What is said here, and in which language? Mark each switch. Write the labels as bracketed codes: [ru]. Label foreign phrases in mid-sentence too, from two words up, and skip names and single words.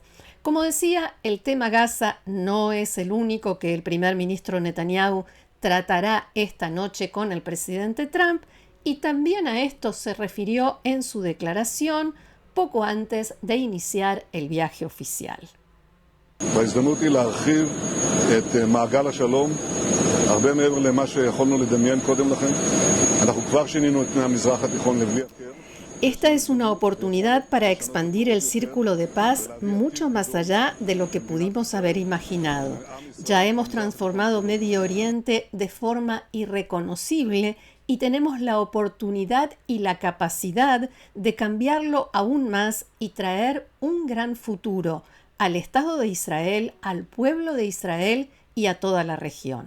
[es] Como decía, el tema Gaza no es el único que el primer ministro Netanyahu tratará esta noche con el presidente Trump, y también a esto se refirió en su declaración poco antes de iniciar el viaje oficial. [he] וההזדמנות היא להרחיב את מעגל השלום הרבה מעבר למה שיכולנו לדמיין קודם לכן. אנחנו כבר שינינו את פני המזרח התיכון לבלי הכר. [es] Esta es una oportunidad para expandir el círculo de paz mucho más allá de lo que pudimos haber imaginado. Ya hemos transformado Medio Oriente de forma irreconocible y tenemos la oportunidad y la capacidad de cambiarlo aún más y traer un gran futuro al Estado de Israel, al pueblo de Israel y a toda la región.